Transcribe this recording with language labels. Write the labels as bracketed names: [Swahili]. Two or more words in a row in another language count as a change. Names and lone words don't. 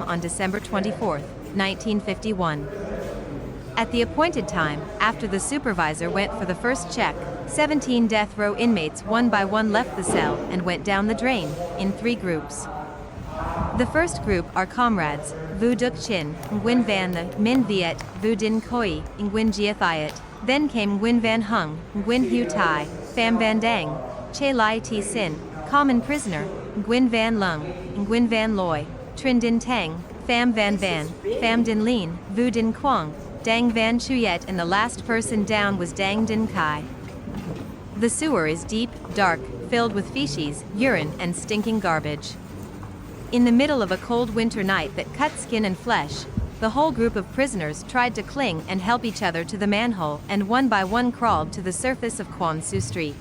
[English] on December 24, 1951. At the appointed time, after the supervisor went for the first check, 17 death row inmates one by one left the cell and went down the drain, in 3 groups. The first group are comrades, Vu Duk Chin, Nguyen Van The, Min Viet, Vu Din Khoi, Nguyen Gia Thiet. Then came Nguyen Van Hung, Nguyen Hu Tai, Pham Van Dang, Che Lai T Sin, common prisoner, Nguyen Van Lung, Nguyen Van Loi, Trin Din Tang, Pham Van Van, Pham Din Lin, Vu Din Quang, Dang Van Chuyet, and the last person down was Dang Din Kai. The sewer is deep, dark, filled with feces, urine, and stinking garbage. In the middle of a cold winter night that cut skin and flesh, the whole group of prisoners tried to cling and help each other to the manhole and one by one crawled to the surface of Quan Su Street.